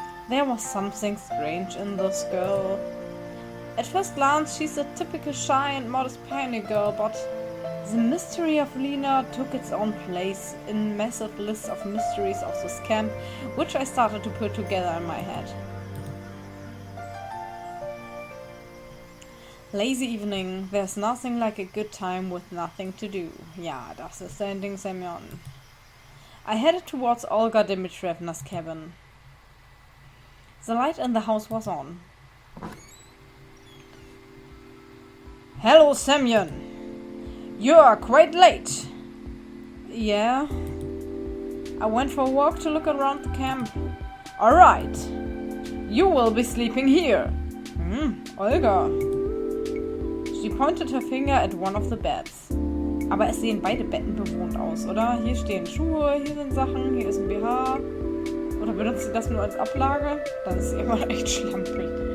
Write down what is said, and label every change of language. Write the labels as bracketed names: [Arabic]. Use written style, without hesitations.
[English] There was something strange in this girl. At first glance, she's a typical shy and modest pioneer girl, but the mystery of Lena took its own place in massive lists of mysteries of this camp, which I started to put together in my head. Lazy evening. There's nothing like a good time with nothing to do. [German] Ja, das ist dein Ding, Semyon. [English] I headed towards Olga Dimitrievna's cabin. The light in the house was on. Hello, Semyon. You are quite late. Yeah. I went for a walk to look around the camp. Alright. You will be sleeping here. Olga. She pointed her finger at one of the beds. [German] Aber es sehen beide Betten bewohnt aus, oder? Hier stehen Schuhe, hier sind Sachen, hier ist ein BH. Oder benutzt sie das nur als Ablage? Dann ist sie immer echt schlampig.